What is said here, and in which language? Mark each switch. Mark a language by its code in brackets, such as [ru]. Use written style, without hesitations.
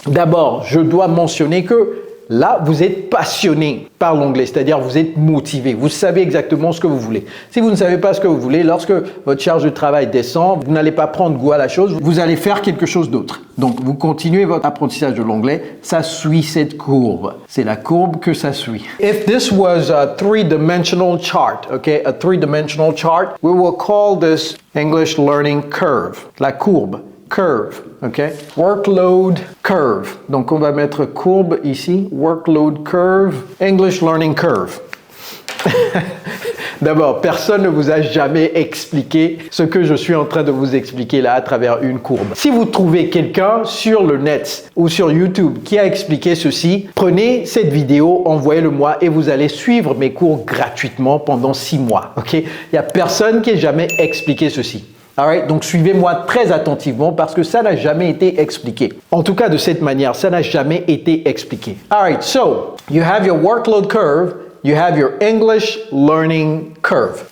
[fr] D'abord, je dois mentionner que là, vous êtes passionné par l'anglais, c'est-à-dire vous êtes motivé, vous savez exactement ce que vous voulez. Si vous ne savez pas ce que vous voulez, lorsque votre charge de travail descend, vous n'allez pas prendre goût à la chose, vous allez faire quelque chose d'autre. Donc, vous continuez votre apprentissage de l'anglais, ça suit cette courbe. C'est la courbe que ça suit. [en] If this was a three-dimensional chart, okay, a three-dimensional chart, we will call this English learning curve, [fr] la courbe. [en] Curve, ok? Workload curve. [fr] Donc, on va mettre courbe ici. [en] Workload curve. English learning curve. [fr] D'abord, personne ne vous a jamais expliqué ce que je suis en train de vous expliquer là à travers une courbe. Si vous trouvez quelqu'un sur le net ou sur YouTube qui a expliqué ceci, prenez cette vidéo, envoyez-le-moi et vous allez suivre mes cours gratuitement pendant 6 mois. Ok? Il n'y a personne qui ait jamais expliqué ceci. Alright? Donc suivez-moi très attentivement parce que ça n'a jamais été expliqué. En tout cas, de cette manière, ça n'a jamais été expliqué. [en] Alright, so you have your workload curve. You have your English learning curve.